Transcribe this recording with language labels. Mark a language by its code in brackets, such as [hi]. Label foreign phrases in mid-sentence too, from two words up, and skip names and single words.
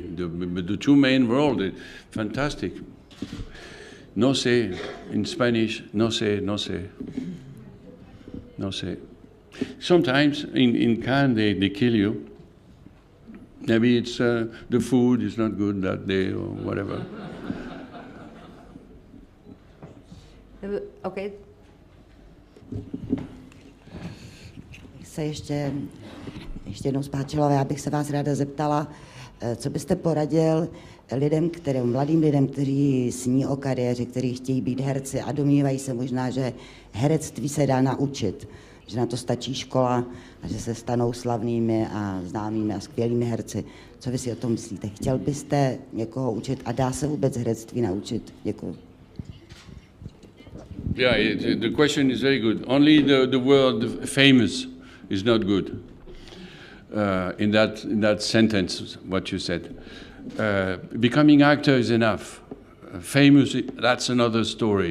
[en] The two main roles, fantastic. [es] No sé, [en] in Spanish, [es] no sé, no sé. No sé. [en] Sometimes in Cannes they kill you. Maybe it's the food is not good that day or whatever. Okay. [cs] Se ještě jednou zpátčila, já bych se vás ráda zeptala, co byste poradil mladým lidem, kteří sní o kariéře, kteří chtějí být herci a domnívají se možná, že herectví se dá naučit, že na to stačí škola a že se stanou slavnými a známými a skvělými herci. Co vy si o tom myslíte? Chtěl byste někoho učit a dá se vůbec herectví naučit? Děkuji. [en] Yeah, the question is very good. Only the word famous is not good in that sentence, what you said. Becoming actor is enough. Famous, that's another story.